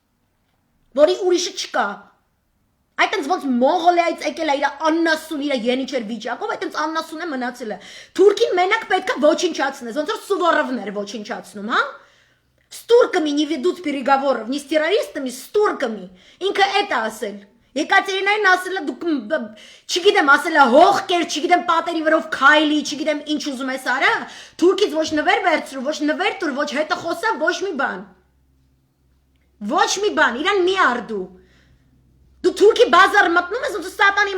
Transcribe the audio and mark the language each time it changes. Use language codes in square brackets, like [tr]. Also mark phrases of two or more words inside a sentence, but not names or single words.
[hy] որի ուրիշը չկա։ Այդտենց ոնց Մոնղոլիայից եկել է իր աննասուն իր ենիչեր վիճակով, այդտենց աննասուն է մնացել է։ Թուրքին մենակ պետքա ոչնչացնես, ոնց որ Սուվորովները ոչնչացնում, հա։ [ru] С турками не ведут переговоров, не с террористами, с турками. [hy] Ինքը էդ ասել։ Եկատերինային ասել է դուք չգիտեմ, ասել է հող կեր, չգիտեմ պատերի վրով քայլի, չգիտեմ ինչ ուզում ես արա, թուրքից ոչ նվեր վերցրու, ոչ նվեր տուր, ոչ հետը խոսա, ոչ մի բան։ Ոչ մի բան, իրան մի արդու։ Դու թուրքի բազար մտնում ես ու սատանի